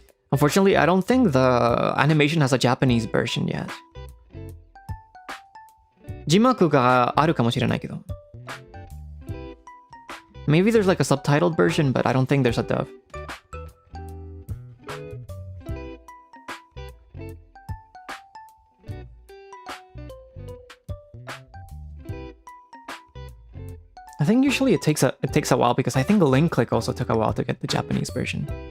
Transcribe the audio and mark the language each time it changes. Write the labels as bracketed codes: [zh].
[en] Unfortunately, I don't think the animation has a Japanese version yet. [ja] 字幕があるかもしれないけど。 [en] Maybe there's like a subtitled version, but I don't think there's a dub. I think usually it takes a while because I think the link click also took a while to get the Japanese version.